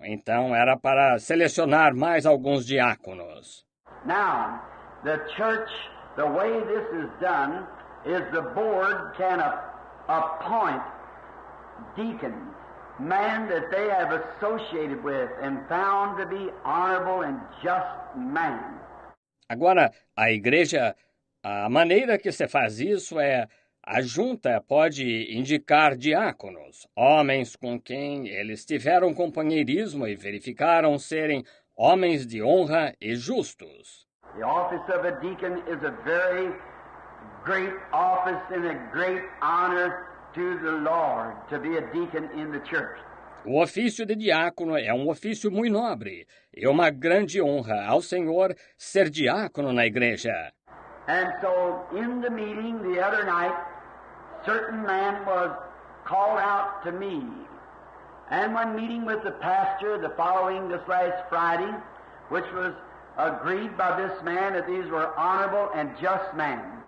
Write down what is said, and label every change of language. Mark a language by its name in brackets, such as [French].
[Portuguese] Então, era para selecionar mais alguns diáconos. [English] Now, the church, the way this is done, is the board can appoint deacons, men that they have associated with and found to be honorable and just men. [Portuguese] Agora, a igreja, a maneira que se faz isso é a junta pode indicar diáconos, homens com quem eles tiveram companheirismo e verificaram serem homens de honra e justos. [English] The office of a deacon is a very great office and a great honor to the Lord to be a deacon in the church. [Portuguese] O ofício de diácono é um ofício muito nobre e uma grande honra ao Senhor ser diácono na igreja. [English] And so in the meeting the other night, certain man was called out to me. And when meeting with the pastor the following this last Friday, which was agreed by this man that these were honorable and just men.